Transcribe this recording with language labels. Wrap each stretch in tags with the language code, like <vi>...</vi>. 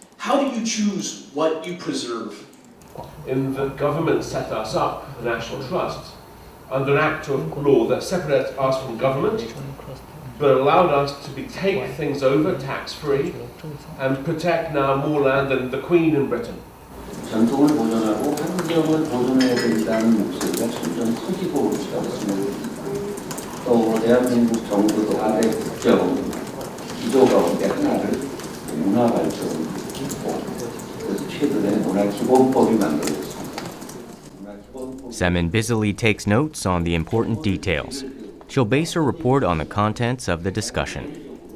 <en>How do you choose what you preserve? In the government set us up, the National Trust, under an act of law that separates us from government, but allowed us to take things over tax-free and protect now more land than the Queen in Britain.</en> <ko>전통을 보존하고 환경을 보존해야 된다는 목소리가 점점 커지고 있습니다. 또 대한민국 정부도 아래 국정 기조 가운데 하나를 문화 발전을 했고 그래서 최근에 문화기본법이 만들어졌습니다.</ko> <en>Se-min busily takes notes on the important details. She'll base her report on the contents of the discussion.</en>